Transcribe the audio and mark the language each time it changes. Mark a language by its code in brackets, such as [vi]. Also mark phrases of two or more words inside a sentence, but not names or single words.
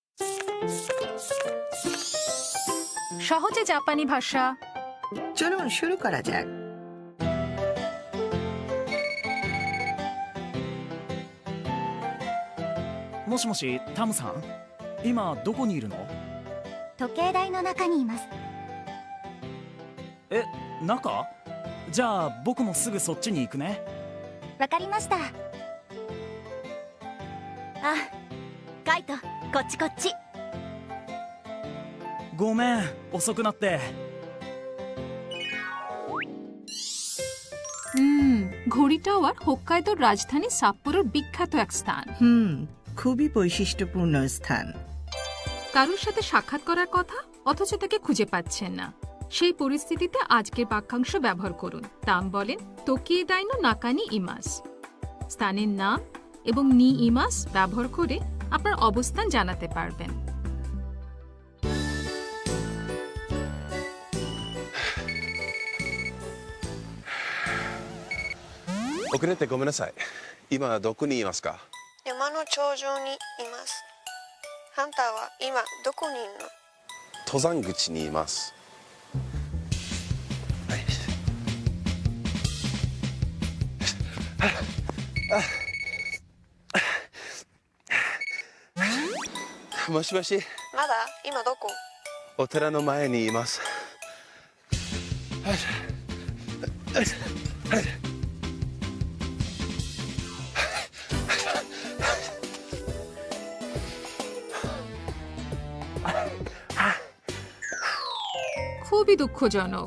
[bn] সহজে জাপানি ভাষা। চলুন শুরু করা যাক। [ja] もしもし、タムさん、今どこにいるの？時計台の中にいます。え、中？じゃあ僕もすぐそっちに行くね。わかりました。あ、カイト、こっちこっち。ごめん、遅くなって。 [bn] ঘড়ি টাওয়ার হোক্কাইদোর রাজধানী সাপ্পোরোর বিখ্যাত এক স্থান। খুবই বৈশিষ্ট্যপূর্ণ স্থান। কারোর সাথে সাক্ষাৎ করার কথা, অথচ তাকে খুঁজে পাচ্ছেন না। সেই পরিস্থিতিতে আজকের বাক্যাংশ ব্যবহার করুন। তাম বলেন [ja] 時計台の中にいます. [bn] স্থানের নাম এবং [ja] にいます [bn] ব্যবহার করে আপনার অবস্থান জানাতে পারবেন। [ja] 遅れてごめんなさい。今どこにいますか？山の頂上にいます。ハンターは今どこにいるの？登山口にいます。もしもし。まだ今どこ？お寺の前にいます。 [bn] খুবই দুঃখজনক।